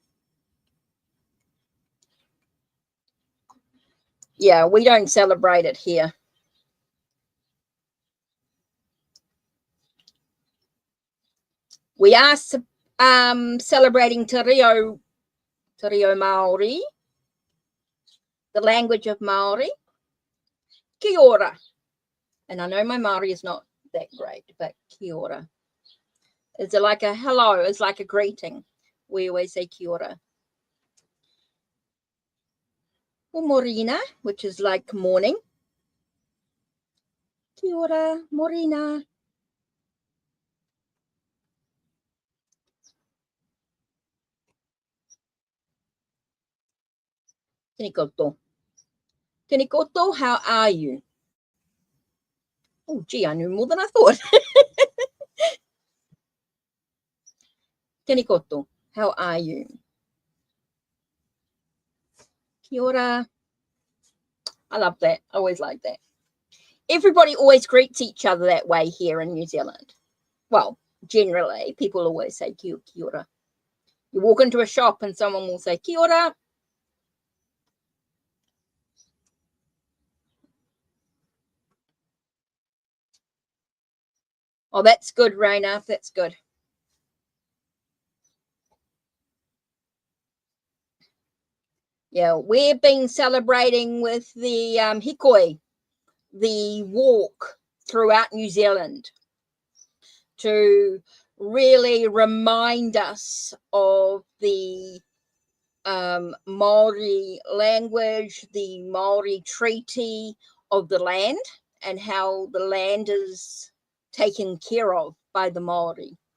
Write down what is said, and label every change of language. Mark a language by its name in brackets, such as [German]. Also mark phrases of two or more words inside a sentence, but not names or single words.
[English] Yeah, we don't celebrate it here. We are celebrating Te Reo Māori, the language of Māori. [Māori] Kia ora. [English] And I know my Māori is not that great, but [Māori] kia ora. [English] It's like a hello. It's like a greeting. We always say [Māori] kia ora. [English] Or morena, which is like morning. [Māori] Kia ora, morena. Tēnā koutou. Tēnā koutou, [English] how are you? Oh, gee, I knew more than I thought. [Māori] Tēnā koutou, [English] how are you? [Māori] Kia ora. [English] I love that. I always like that. Everybody always greets each other that way here in New Zealand. Well, generally, people always say [Māori] kia ora. [English] You walk into a shop and someone will say [Māori] kia ora. [English] Oh, that's good, Raina. That's good. Yeah, we've been celebrating with the hikoi, the walk throughout New Zealand, to really remind us of the Maori language, the Maori treaty of the land, and how the land is taken care of by the Maori.